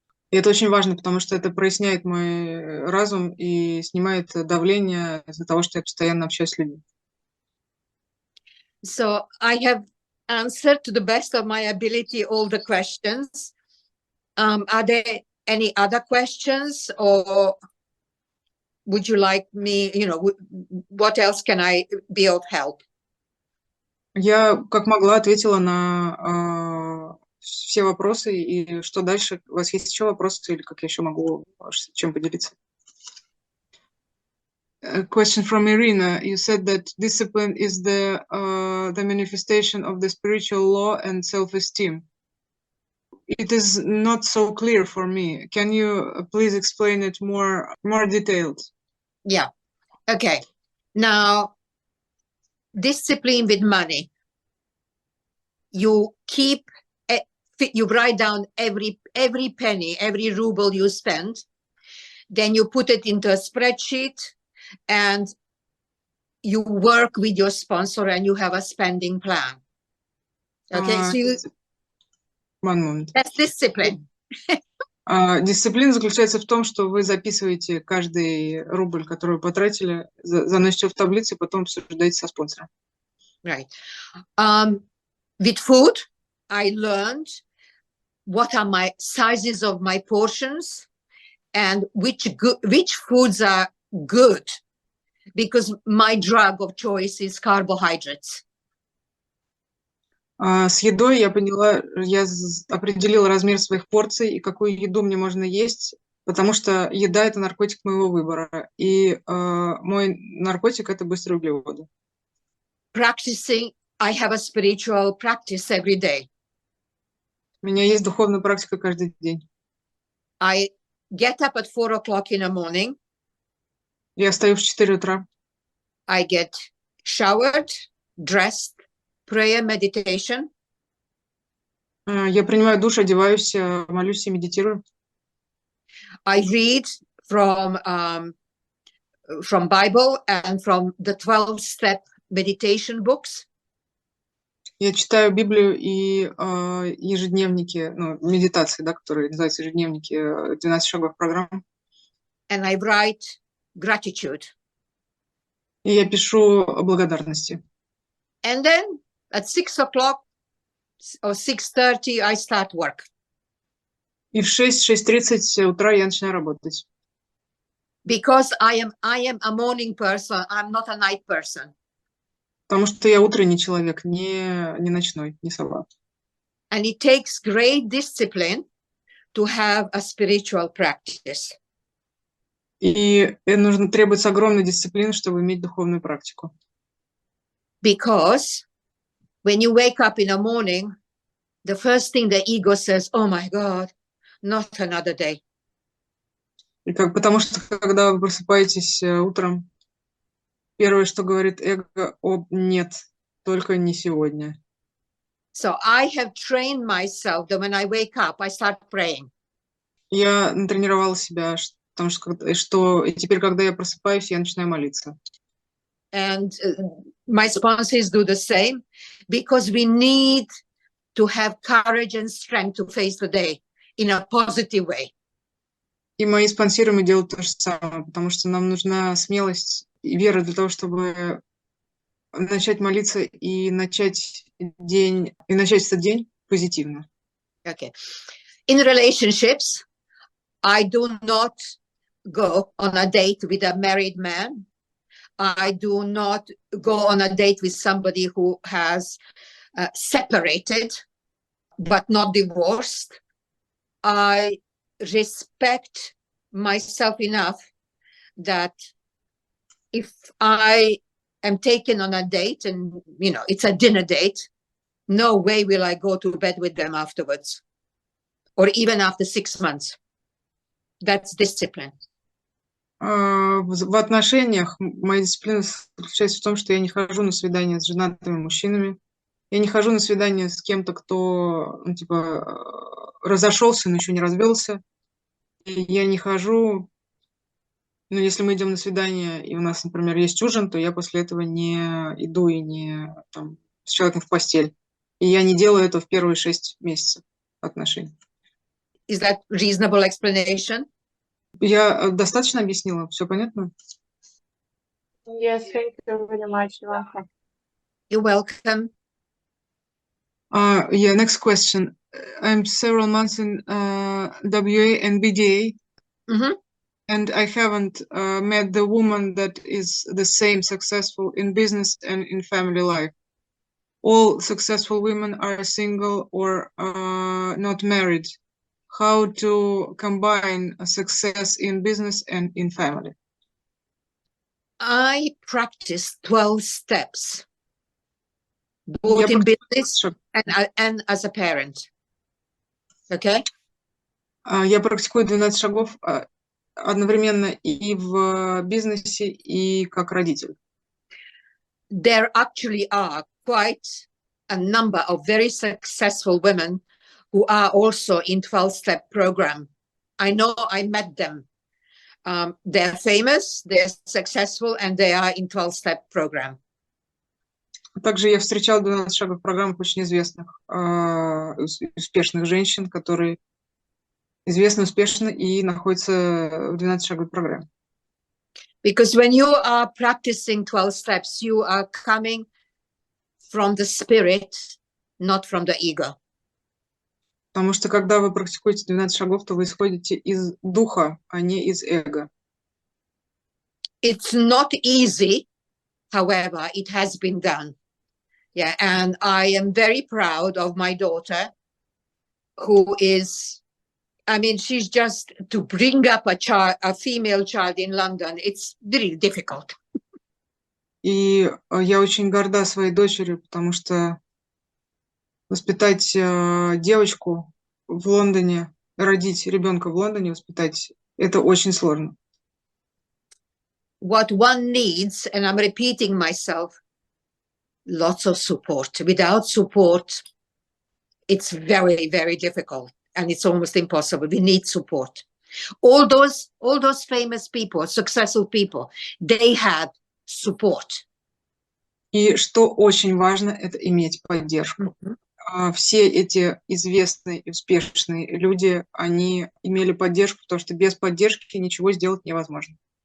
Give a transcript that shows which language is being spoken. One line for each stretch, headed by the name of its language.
Russian: И это очень важно, потому что это проясняет мой разум и снимает давление из-за того, что я постоянно общаюсь с людьми.
English: So I have answered to the best of my ability all the questions. Are there any other questions, or would you like me, what else can I be of help?
Russian: Я, как могла, ответила на все вопросы, и что дальше? У вас есть еще вопросы, или как я еще могу чем поделиться?
English: A question from Irina. You said that discipline is the manifestation of the spiritual law and self-esteem. It is not so clear for me. Can you please explain it more detailed? Yeah. Okay. Now, discipline with money. You write down every penny, every ruble you spend. Then you put it into a spreadsheet, and you work with your sponsor, and you have a spending plan. Okay, one moment. That's discipline.
Russian: Дисциплина заключается в том, что вы записываете каждый рубль, который вы потратили, заносите в таблицу, и потом обсуждаете со спонсором.
English: Right. With food, I learned what are my sizes of my portions and which foods are good, because my drug of choice is carbohydrates.
Russian: С едой я определила размер своих порций и какую еду мне можно есть, потому что еда – это наркотик моего выбора, и мой наркотик – это быстрые углеводы.
English: Practicing, I have a spiritual practice every day.
Russian: У меня есть духовная практика каждый день.
English: I get up at 4 o'clock in the morning.
Russian: Я встаю в 4 утра.
English: I get showered, dressed, prayer, meditation.
Russian: Я принимаю душ, одеваюсь, молюсь и медитирую.
English: I read from Bible and from the 12-step meditation books.
Russian: Я читаю Библию и ежедневники, медитации, которые называются ежедневники, 12 шагов программы.
English: And I write gratitude.
Russian: И я пишу благодарности.
English: And then at 6 o'clock or 6:30, I start work.
Russian: И в 6-6:30 утра я начинаю работать.
English: Because I am a morning person, I'm not a night person.
Russian: Потому что я утренний человек, не ночной, не сова.
English: And it takes great discipline to have a spiritual practice.
Russian: И требуется огромная дисциплина, чтобы иметь духовную практику.
English: Because when you wake up in the morning, the first thing the ego says, oh my God, not another day.
Russian: Потому что, когда вы просыпаетесь утром, первое, что говорит эго, нет, только не сегодня.
English: So I have trained myself that when I wake up, I start praying.
Russian: Я натренировала себя, потому что теперь, когда я просыпаюсь, я начинаю молиться.
English: And my sponsors do the same, because we need to have courage and strength to face the day in a positive way.
Russian: И мои спонсоры делают то же самое, потому что нам нужна смелость и вера для того, чтобы начать молиться и начать этот день позитивно.
English: Okay. In relationships, I do not go on a date with a married man. I do not go on a date with somebody who has separated but not divorced. I respect myself enough that if I am taken on a date and, it's a dinner date, no way will I go to bed with them afterwards, or even after 6 months. That's discipline.
Russian: В отношениях моя дисциплина заключается в том, что я не хожу на свидания с женатыми мужчинами. Я не хожу на свидания с кем-то, кто, разошелся, но еще не развелся. И я не хожу, если мы идем на свидание, и у нас, например, есть ужин, то я после этого не иду и не с человеком в постель. И я не делаю это в первые 6 месяцев отношений.
English: Is that reasonable explanation?
Russian: Я достаточно объяснила? Все понятно?
English: Yes, thank you very much, Иванка. You're welcome. Yeah, next question. I'm several months in WA and BDA, and I haven't met the woman that is the same successful in business and in family life. All successful women are single or not married. How to combine success in business and in family? I practice 12 steps, both in business and as a parent. Okay?
Russian: Я практикую 12 шагов одновременно и в бизнесе, и как родитель.
English: There actually are quite a number of very successful women who are also in 12-step program. I know, I met them. They're famous, they're successful, and they are in 12-step program.
Russian: Также я встречала 12 шагов программах очень известных, успешных женщин, которые известны, успешны и находятся в 12 шаговой программе.
English: Because when you are practicing 12 steps, you are coming from the spirit, not from the ego.
Russian: Потому что, когда вы практикуете 12 шагов, то вы исходите из духа, а не из эго.
English: It's not easy, however, it has been done. Yeah, and I am very proud of my daughter, who is, she's just, to bring up a female child in London, it's really difficult.
Russian: И я очень горда своей дочерью, потому что воспитать девочку в Лондоне, родить ребенка в Лондоне, воспитать, это очень сложно.
English: What one needs, and I'm repeating myself, lots of support. Without support, it's very, very difficult, and it's almost impossible. We need support. All those famous people, successful people, they had support.
Russian: И что очень важно, это иметь поддержку. Все эти известные и успешные люди, они имели поддержку, потому что без поддержки ничего сделать невозможно.